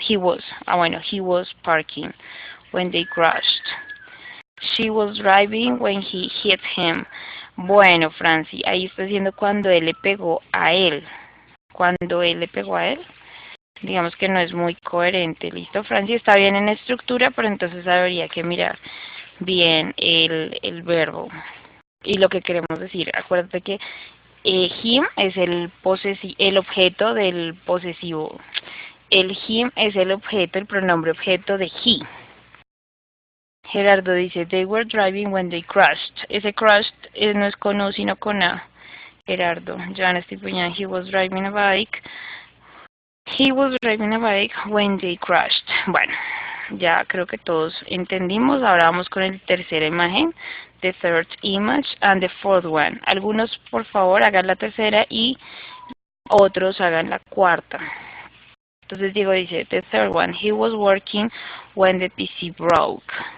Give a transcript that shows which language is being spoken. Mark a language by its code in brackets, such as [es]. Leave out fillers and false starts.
[en] He was parking when they crashed. She was driving when he hit him. [es] Bueno, Franci, ahí está diciendo cuando él le pegó a él. Cuando él le pegó a él. Digamos que no es muy coherente. Listo, Franci, está bien en estructura, pero entonces habría que mirar bien el verbo y lo que queremos decir. Acuérdate que him es el objeto del posesivo. El him es el objeto, el pronombre objeto de he. Gerardo dice, [en] they were driving when they crashed. [es] Ese crashed no es con U, sino con A. [en] Gerardo, Joana Estupiñán, he was driving a bike. He was driving a bike when they crashed. [es] Bueno, ya creo que todos entendimos. Ahora vamos con el tercera imagen, [en] the third image and the fourth one. [es] Algunos por favor hagan la tercera y otros hagan la cuarta. Entonces Diego dice, [en] the third one, he was working when the PC broke.